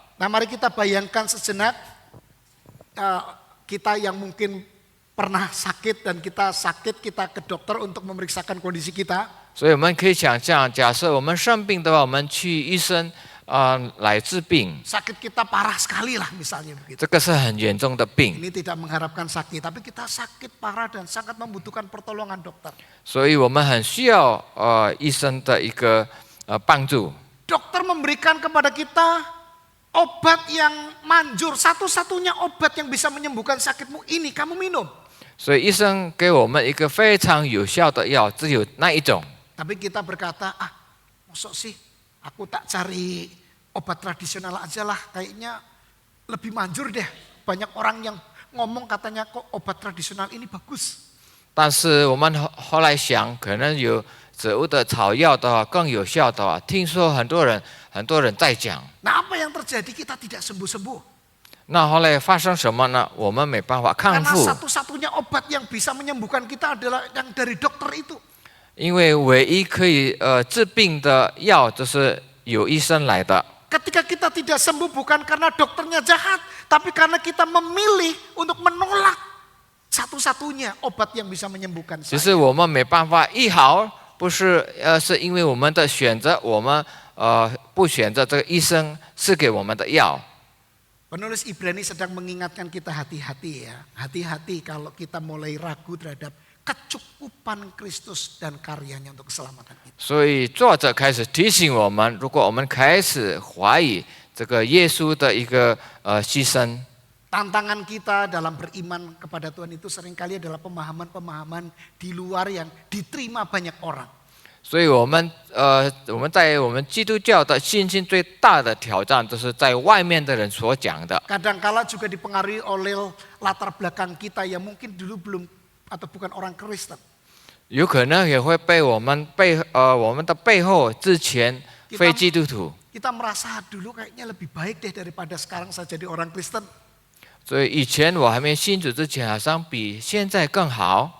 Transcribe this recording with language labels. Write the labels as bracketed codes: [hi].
[id] Nah, mari kita bayangkan sejenak kita yang mungkin pernah sakit dan kita ke dokter untuk memeriksakan kondisi kita. [zh] 所以我们可以想象，假设我们生病的话，我们去医生来治病， [id] Sakit kita parah sekali lah misalnya begitu. [zh] 这个是很严重的病， [id] Ini tidak mengharapkan sakit, tapi kita sakit parah dan sangat membutuhkan pertolongan dokter. [zh] 所以我们很需要医生的一个帮助。 [id] Dokter memberikan kepada kita obat yang manjur, satu-satunya obat yang bisa menyembuhkan sakitmu ini kamu minum. [zh] 所以医生给我们一个非常有效的药，只有那一种。 [id] Tapi kita berkata, mosok sih aku tak cari obat tradisional aja lah, kayaknya lebih manjur deh. Banyak orang yang ngomong katanya kok obat tradisional ini bagus. [zh] 但是我们后来想，可能有植物的草药的话更有效的话，听说很多人在讲。 [id] Nah, apa yang terjadi? Kita tidak sembuh-sembuh. [zh] 那后来发生什么呢？我们没办法康 [id] Karena [zh] 复， [id] satu-satunya obat yang bisa menyembuhkan kita adalah yang dari dokter itu. [zh] 因为唯一可以治病的药就是有医生来的。 [id] Ketika kita tidak sembuh bukan karena dokternya jahat, tapi karena kita memilih untuk menolak satu-satunya obat yang bisa menyembuhkan [zh] 其 [id] saya. [zh] 实我们没办法医好，不是是因为我们的选择，我们不选择这个医生是给我们的药。 [id] Penulis Ibrani sedang mengingatkan kita hati-hati ya. Hati-hati kalau kita mulai ragu terhadap kecukupan Kristus dan karyanya untuk keselamatan kita. [zh] 所以作者开始提醒我们，如果我们开始怀疑这个耶稣的一个牺牲， [id] Tantangan kita dalam beriman kepada Tuhan itu seringkali adalah pemahaman-pemahaman di luar yang diterima banyak orang. [zh] 所以我们在我们基督教的信心最大的挑战，就是在外面的人所讲的。 [id] Kadangkala juga dipengaruhi oleh latar belakang kita yang mungkin dulu belum atau bukan orang Kristen. [zh] 有可能也会被我们的背后之前非基督徒， [id] Kita merasa dulu kayaknya lebih baik deh daripada sekarang saya jadi orang Kristen. [zh] 所以以前我还没信主之前，好像比现在更好。